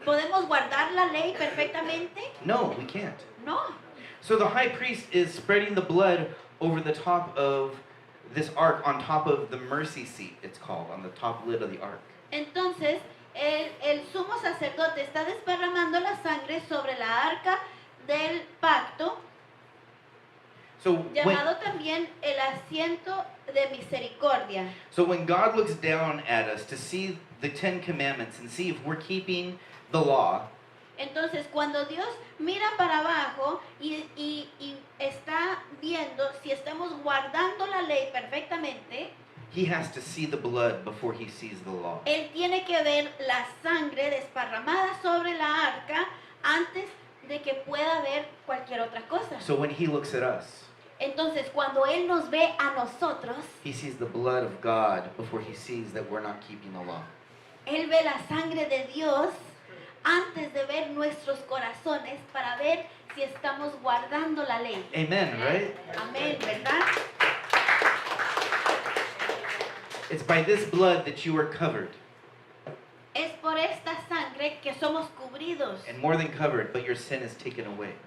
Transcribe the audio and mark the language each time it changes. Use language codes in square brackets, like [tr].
[es] ¿Podemos guardar la ley perfectamente? [en] No, we can't. [es] No. [en] So the high priest is spreading the blood over the top of this ark, on top of the mercy seat, it's called, on the top lid of the ark. [es] Entonces, el sumo sacerdote está desparramando la sangre sobre la arca del pacto, [en] So [es] llamado también el asiento de misericordia. [en] when God looks down at us to see the Ten Commandments and see if we're keeping the law, [es] Entonces, cuando Dios mira para abajo y está viendo si estamos guardando la ley perfectamente, [en] he has to see the blood before he sees the law. [es] Él tiene que ver la sangre desparramada sobre la arca antes de que pueda ver cualquier otra cosa. [en] So when he looks at us, [es] Entonces, cuando Él nos ve a nosotros, [en] he sees the blood of God before he sees that we're not keeping the law. [es] Él ve la sangre de Dios antes de ver nuestros corazones para ver si estamos guardando la ley. [en] Amen, right? [es] Amén, ¿verdad? [en] It's by this blood that you are covered. [es] Es por esta sangre que somos cubridos. [en] And more than covered, but your sin is taken away.